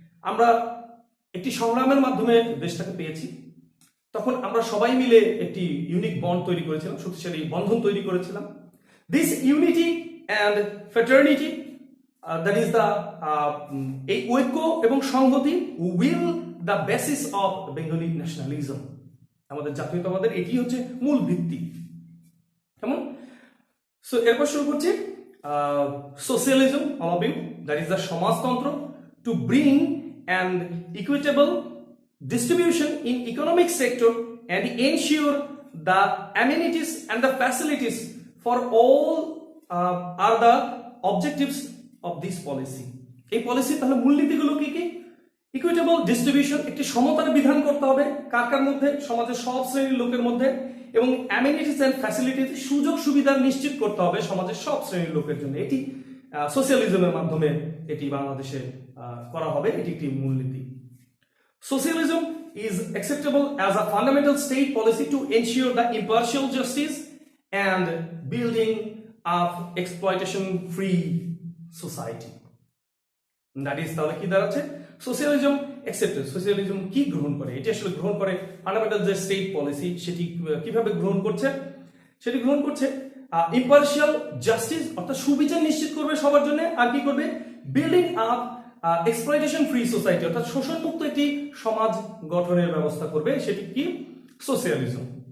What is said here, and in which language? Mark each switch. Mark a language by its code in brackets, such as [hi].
[bn] আমরা একটি সংগ্রামের মাধ্যমে দেশটাকে পেয়েছি, তখন আমরা সবাই মিলে একটি ইউনিক বন্ড তৈরি করেছিলাম, শক্তিশালী বন্ধন তৈরি করেছিলাম। [en] This unity and fraternity that is the [bn] এই ঐক্য এবং সংহতি [en] will the basis of Bengali nationalism, [bn] আমাদের জাতীয়তাবাদের এটি হচ্ছে মূল ভিত্তি। কেমন? [en] so [bn] এরপর শুরু করছি [en] Socialism, all of you, that is the সমাজতন্ত্র। to bring an equitable distribution in economic sector and ensure the amenities and the facilities for all are the objectives of this policy. [bn] এই policy তাহলে মূলনীতিগুলো কি কি? Equitable distribution, একটি সমতার বিধান করতে হবে কার কার মধ্যে, সমাজের সব শ্রেণীর লোকের মধ্যে, এবং অ্যামেনিটিস এন্ড ফ্যাসিলিটিস, সুযোগ সুবিধা নিশ্চিত করতে হবে সমাজের সব শ্রেণীর লোকের জন্য। এটি সোশ্যালিজমের মাধ্যমে এটি বাংলাদেশে করা হবে, এটি একটি মূলনীতি। [en] Socialism is acceptable as a fundamental state policy to ensure the impartial justice and building of exploitation-free society. That is [bn] তাহলে কি দাঁড়াচ্ছে? সোশ্যালিজম অ্যাকসেপ্টেড, সোশ্যালিজম কি গ্রহণ করে? এটি আসলে গ্রহণ করে ফান্ডামেন্টাল যে স্টেট পলিসি, সেটি কিভাবে গ্রহণ করছে? সেটি গ্রহণ করছে ইম্পার্শিয়াল জাস্টিস, অর্থাৎ সুবিচার নিশ্চিত করবে সবার জন্য, আর কি করবে? [en] building up exploitation free society, [bn] অর্থাৎ শোষণমুক্ত একটি সমাজ গঠনের ব্যবস্থা করবে, সেটি কি? সোশ্যালিজম।